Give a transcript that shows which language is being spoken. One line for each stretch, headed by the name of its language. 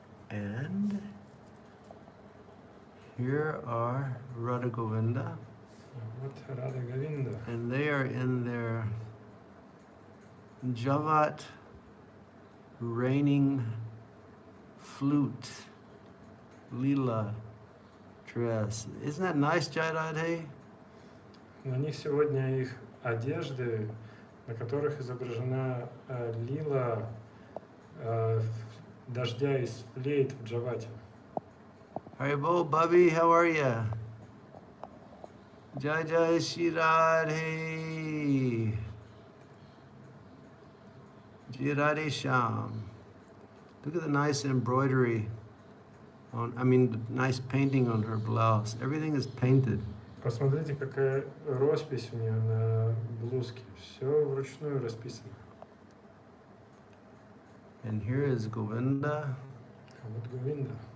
English: And here are Radha Govinda,
Russian: Вот Рада Говинда.
English: and they are in their Javat raining flute lila dress. Isn't that nice, Jayadhe?
Russian: На них сегодня их одежды, на которых изображена лила дождя из флейт в Джавате.
English: Haribo, Bubby, how are ya?
Hindi: Jai Jai Shri Radhe. Jai Radhe Sham.
English: Look at the nice embroidery the nice painting on her blouse. Everything is painted.
Russian: Посмотрите, какая роспись у нее на блузке. Все вручную расписано.
English: And here is Govinda.
Russian: А вот Говинда.